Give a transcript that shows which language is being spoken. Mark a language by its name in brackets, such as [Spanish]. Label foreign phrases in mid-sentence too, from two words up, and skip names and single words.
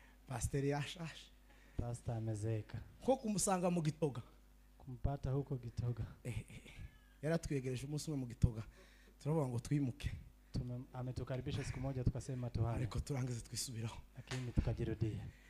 [Rundi] Pastor Yasha. [Swahili] Pastor amezeka. [Rundi] Ko kumusanga mu Gitoga. [Swahili] Kumpata huko Gitoga. [Rundi] Yaratwegereje umunsi umwe mu Gitoga. Turavuga ngo twimuke. [Swahili] Ametukaribisha siku moja tukasema tuhame. [Rundi] Ariko turangize twisubiraho. [Swahili] Lakini tukajirudia.